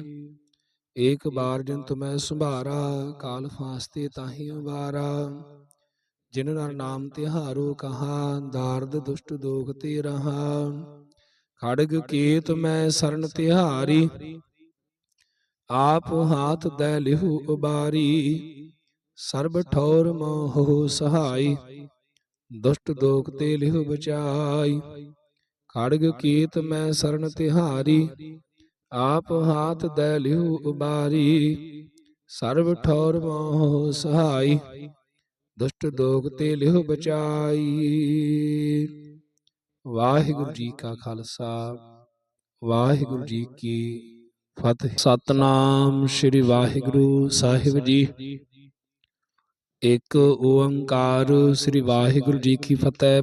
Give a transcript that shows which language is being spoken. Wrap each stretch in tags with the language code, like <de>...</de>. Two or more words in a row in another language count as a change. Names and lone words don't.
<bra>ਏਕ ਬਾਰ ਜਿਨ ਤੁਮੈ ਸੰਭਾਰਾ, ਕਾਲ ਫਾਸਤੇ ਤਾਹੀ ਉਬਾਰਾ। ਜਿਨ ਨਰ ਨਾਮ ਤਿਹਾਰੋ ਕਹਾ, ਦਾਰਦ ਦੁਸ਼ਟ ਦੋਖ ਤੇ ਰਹਾ। ਖੜਗ ਕੇਤ ਮੈਂ ਸਰਨ ਤਿਹਾਰੀ, आप हाथ दै लिहु उबारी, सर्ब ठौर मोह सहाय। दुष्ट दोख ते लिहु बचाई, खड़ग कीत मैं शरण तिहारी। आप हाथ दै लिहु उबारी, सर्व ठौर मोह सहाय। दुष्ट दोख ते लिहु बचाई।</bra> <pa>ਵਾਹਿਗੁਰੂ ਜੀ ਕਾ ਖਾਲਸਾ, ਵਾਹਿਗੁਰੂ ਜੀ ਕੀ ਫਤਿਹ। ਸਤਨਾਮ ਸ੍ਰੀ ਵਾਹਿਗੁਰੂ ਸਾਹਿਬ ਜੀ। ਇੱਕ ਓੰਕਾਰ ਸ੍ਰੀ ਵਾਹਿਗੁਰੂ ਜੀ ਕੀ ਫਤਿਹ।</pa>